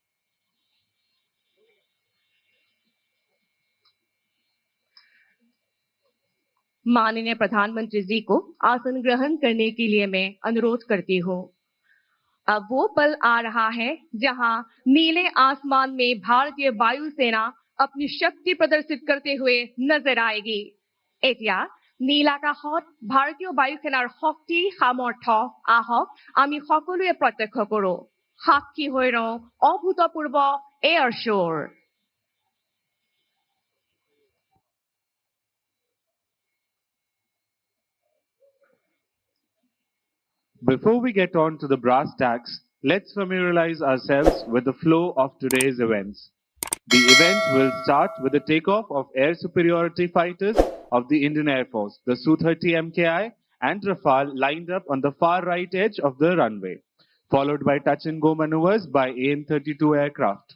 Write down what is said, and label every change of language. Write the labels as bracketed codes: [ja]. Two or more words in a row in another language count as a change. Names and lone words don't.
[hi] माननीय प्रधानमंत्री जी को आसन ग्रहण करने के लिए मैं अनुरोध करती हूँ। अब वो पल आ रहा है जहां नीले आसमान में भारतीय वायुसेना अपनी शक्ति प्रदर्शित करते हुए नजर आएगी। [as] एतिया নীলাকাশত ভাৰতীয় বায়ুসেনাৰ শক্তি সামৰ্থ্য আহক আমি সকলোৱে প্ৰত্যক্ষ কৰো। সাক্ষী হৈ ৰওঁ অভূতপূৰ্ব [en] air show. Before we get on to the brass tacks, let's familiarize ourselves with the flow of today's events. The event will start with the takeoff of air superiority fighters of the Indian Air Force, the Su-30 MKI and Rafale lined up on the far right edge of the runway, followed by touch-and-go maneuvers by AN-32 aircraft.